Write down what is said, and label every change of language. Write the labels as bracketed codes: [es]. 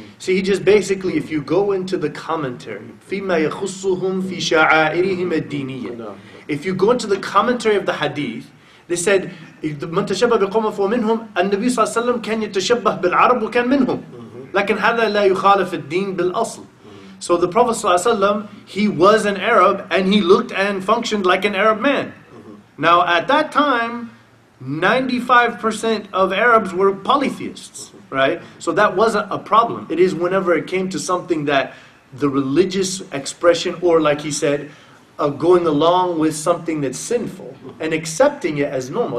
[en] See, he just basically, if you go into the commentary, [ar] فيما يخصهم في شعائرهم الدينية. [en] If you go into the commentary of the hadith, they said [ar] من تشبه بقوم فمنهم النبي صلى الله عليه وسلم كان يتشبه بالعرب وكان منهم. لكن هذا لا يخالف الدين بالأصل. [en] So the Prophet ﷺ, he was an Arab and he looked and functioned like an Arab man. Now at that time, 95% of Arabs were polytheists, right? So that wasn't a problem. It is whenever it came to something that the religious expression, or like he said, going along with something that's sinful and accepting it as normal.